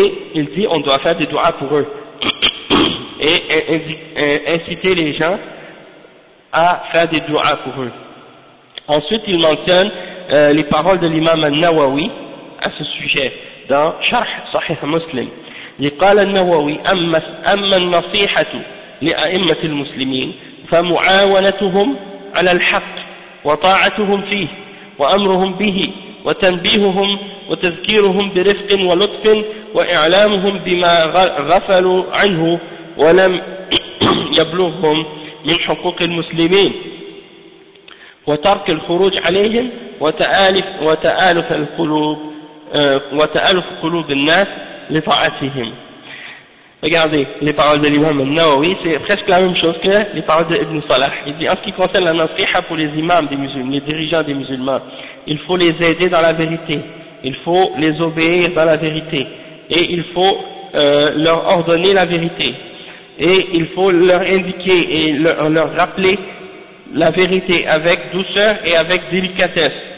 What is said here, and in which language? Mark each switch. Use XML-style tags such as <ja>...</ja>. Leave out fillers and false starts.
<fr>Et il dit on doit faire des doigts pour eux et inciter les gens à faire des doigts pour eux. Ensuite il mentionne les paroles de l'imam al-Nawawi à ce sujet dans Sharh Sahih Muslim.</fr> <ar>قال النووي أما النصيحة لأئمة المسلمين فمعاونتهم على الحق وطاعتهم فيه وأمرهم به وتنبيههم وتذكيرهم برفق ولطف وإعلامهم بما غفلوا عنه ولم يبلغهم من حقوق المسلمين وترك الخروج عليهم وتآلف القلوب وتآلف قلوب الناس لطاعتهم.</ar> <fr>Regardez, les paroles de l'imam al-Nawawi, c'est presque la même chose que les paroles d'Ibn Salah. Il dit, en ce qui concerne la nasiha pour les imams des musulmans, les dirigeants des musulmans, il faut les aider dans la vérité, il faut les obéir dans la vérité, et il faut leur ordonner la vérité, et il faut leur indiquer et leur rappeler la vérité avec douceur et avec délicatesse.</fr>